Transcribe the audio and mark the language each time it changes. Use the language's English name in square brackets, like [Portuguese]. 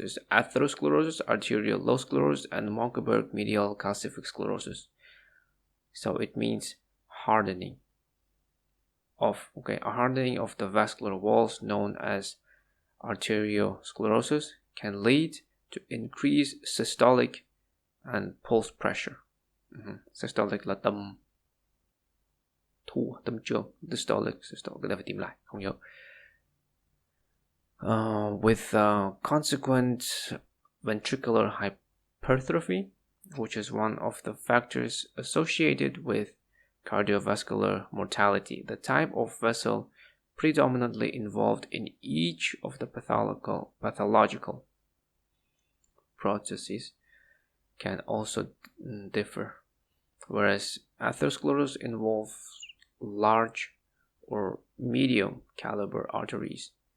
[English] Atherosclerosis, arteriolosclerosis, and Monckeberg medial calcific sclerosis. So it means hardening of the vascular walls known as arteriosclerosis can lead to increased systolic and pulse pressure. [Vietnamese] Systolic là tâm thu, tâm trương. Systolic, cái này phải tìm lại, không nhớ. [English] With consequent ventricular hypertrophy, which is one of the factors associated with cardiovascular mortality. The type of vessel predominantly involved in each of the pathological processes can also differ, whereas atherosclerosis involves large or medium caliber arteries.